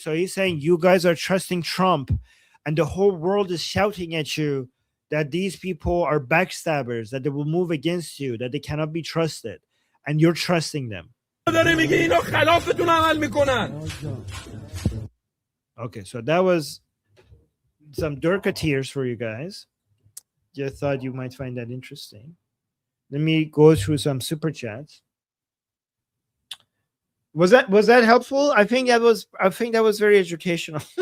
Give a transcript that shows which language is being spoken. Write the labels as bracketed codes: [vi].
[en] So he's saying you guys are trusting Trump, and the whole world is shouting at you that these people are backstabbers, that they will move against you, that they cannot be trusted, and you're trusting them. [fa] داره میگه اینا خلافتون عمل میکنن. [en] Okay, so that was some Durka tears for you guys. Just thought you might find that interesting. Let me go through some super chats. Was that helpful? I think that was very educational.